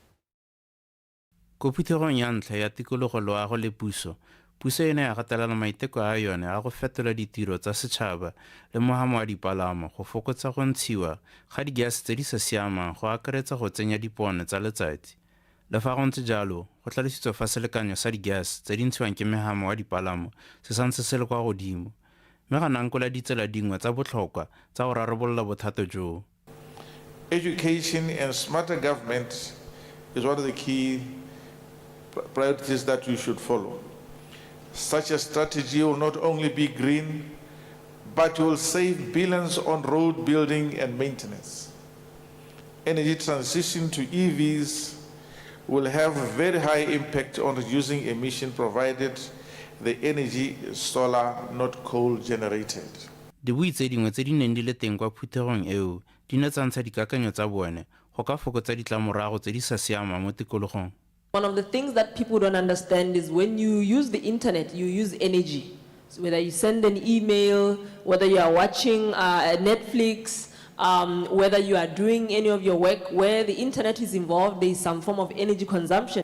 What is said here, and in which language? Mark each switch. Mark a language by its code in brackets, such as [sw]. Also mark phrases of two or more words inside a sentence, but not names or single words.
[tn] Ko phuthegong ya ntlha ya tikologo loago le puso ene ya gatelela maiteko a yone a go fetola ditiro tsa setšhaba le mohama wa dipalamo go fokotsa go ntshiwa ga digase tse di sa siamang go akaretsa go tsenya dipone tsa letsatsi. Le fa go ntse jalo go tlhalositswe fa selekanyo sa digase tse di ntshiwang ke mohama wa dipalamo se santse se le kwa godimo mme ga nankola ditsela dingwe tsa botlhokwa tsa go rarabolola bothata joo. [en] Education and smarter government is one of the key priorities that we should follow. Such a strategy will not only be green, but will save billions on road building and maintenance. Energy transition to EVs will have a very high impact on reducing emission provided the energy is solar, not coal generated. [tn] Dibui tse dingwe tse di neng di le teng kwa phuthegong eo di ne tsa ntsha dikakanyo tsa bone go ka fokotsa ditlamorago tse di sa siamang mo tikologong. [en] One of the things that people don't understand is when you use the internet, you use energy. So whether you send an email, whether you are watching Netflix, whether you are doing any of your work where the internet is involved, there is some form of energy consumption.